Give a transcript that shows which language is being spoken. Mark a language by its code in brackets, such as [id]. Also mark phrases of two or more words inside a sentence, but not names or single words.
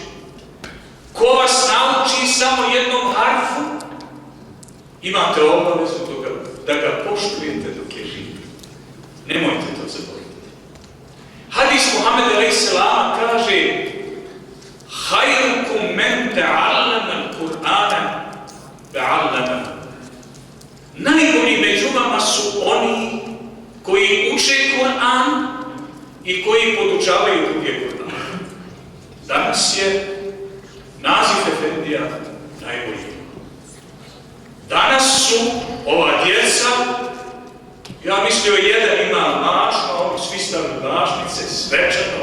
[bs] Ko vas nauči samo jednom harfu, imate obavezu da ga poštujete dok je živ. Nemojte to zaboraviti. Hadis Muhammed a.s. [ar] kaže: خيركم من تعلم القرآن تعلم. [bs] Najbolji među vama su oni koji uče Kur'an i koji podučavaju druge Kur'an. Danas je Nazif Efendija najbolji. Danas su ova djeca, ja mislio jedan ima mašno, oni svi stavili mašnice, svečano.